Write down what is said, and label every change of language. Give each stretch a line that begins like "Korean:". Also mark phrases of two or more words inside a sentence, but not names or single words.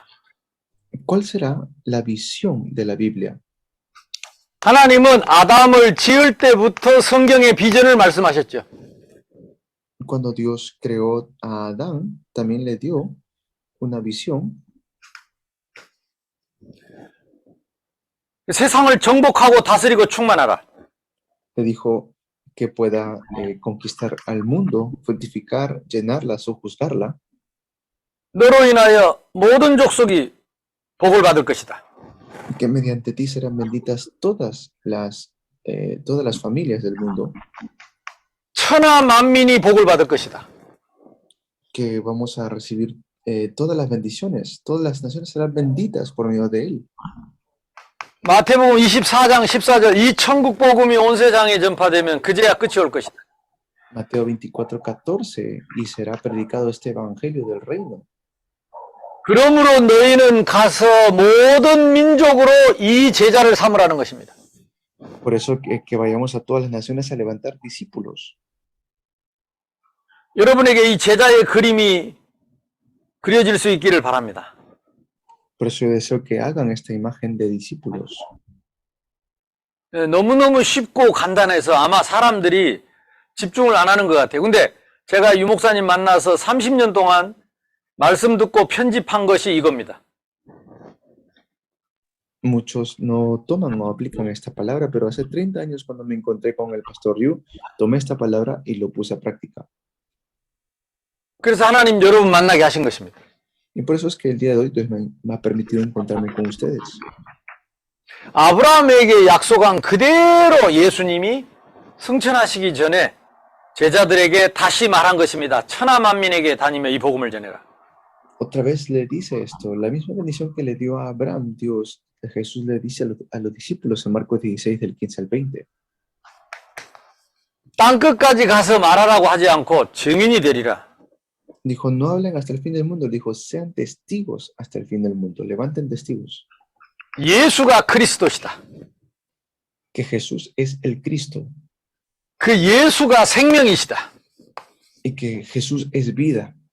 Spanish: ¿Cuál será la visión de la Biblia?
Korean: 하나님은 아담을 지을 때부터 성경의 비전을 말씀하셨죠.
Spanish: Cuando Dios creó a Adán, también le dio una visión.
Korean: 세상을 정복하고 다스리고 충만하라.
Spanish: Le dijo que pueda conquistar al mundo, fructificar, llenarla, sojuzgarla.
Korean: 너로 인하여 모든 족속이 복을 받을 것이다.
Spanish: Que mediante ti serán benditas todas las familias del mundo.
Korean: 천하 만민이 복을 받을 것이다.
Spanish: Que vamos a recibir todas las bendiciones, todas las naciones serán benditas por medio de él.
Korean: 마태복음 24장 14절 이 천국 복음이 온 세상에 전파되면 그제야 끝이 올 것이다.
Spanish: Mateo 24:14 y será predicado este evangelio del reino.
Korean: 그러므로 너희는 가서 모든 민족으로 이 제자를 삼으라는 것입니다.
Spanish: Por eso que vayamos a todas las naciones a levantar discípulos.
Korean: 여러분에게 이 제자의 그림이 그려질 수 있기를 바랍니다.
Spanish: Por eso yo deseo que hagan esta imagen de discípulos.
Korean: 너무너무 쉽고 간단해서 아마 사람들이 집중을 안 하는 것 같아요. 근데 제가 유 목사님 만나서 30년 동안 말씀 듣고 편집한 것이 이겁니다.
Spanish: Muchos no toman o aplican esta palabra, pero hace 30 años cuando me encontré con el pastor Yu, tomé esta palabra y lo puse a práctica.
Korean: 그래서 하나님 여러분 만나게 하신 것입니다.
Spanish: Y por eso es que el día de hoy Dios me ha permitido encontrarme con ustedes.
Korean: 아브라함에게 약속한 그대로 예수님이 승천하시기 전에 제자들에게 다시 말한 것입니다. 천하 만민에게 다니며 이 복음을 전해라.
Spanish: Otra vez le dice esto, la misma bendición que le dio a Abraham, Jesús le dice a los discípulos en Marcos 16 del 15 al 20.
Korean: 땅끝까지 가서 말하라고 하지 않고 증인이 되리라.
Spanish: Dijo, no hablen hasta el fin del mundo, dijo, sean testigos hasta el fin del mundo, levanten testigos.
Korean: 예수가 그리스도시다.
Spanish: Que Jesús es el Cristo.
Korean: 그 예수가 생명이시다.
Spanish: Y que Jesús es vida.